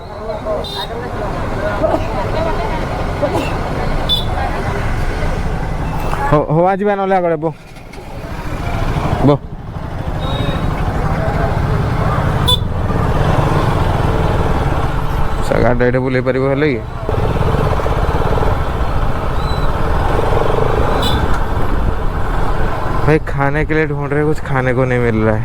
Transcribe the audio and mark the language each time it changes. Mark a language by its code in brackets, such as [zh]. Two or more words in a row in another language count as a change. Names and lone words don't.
[or] ହଉ ଯିବା ନହେଲେ ଆଗରେ ବୋ ଗାଡ଼ିଟା ଏଇଠି ବୁଲେଇ ପାରିବ ହେଲେ କି? [hi] भाई खाने के लिए ढूंढ रहे, कुछ खाने को नहीं मिल रहा है।